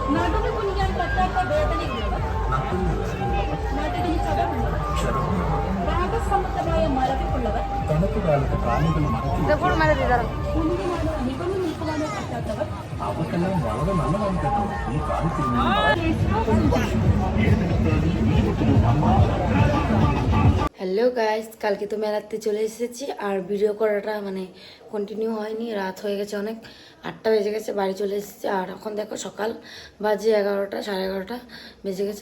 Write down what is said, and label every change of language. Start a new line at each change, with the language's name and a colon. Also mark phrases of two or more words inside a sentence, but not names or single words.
Malayalam: തണുപ്പ് കാലത്ത് കാലുകൾ അവർക്കെല്ലാം വളരെ നല്ലതാണ് കേട്ടോ ഈ കാലത്ത്.
English: hello guys,
Bangla: কালকে তো মেলাতে চলে এসেছি আর ভিডিও করাটা কন্টিনিউ হয়নি, রাত হয়ে গেছে অনেক, 8টা বেজে গেছে, বাড়ি চলে এসেছি। আর এখন দেখো সকাল বাজে 11টা, 11:30 বেজে গেছে।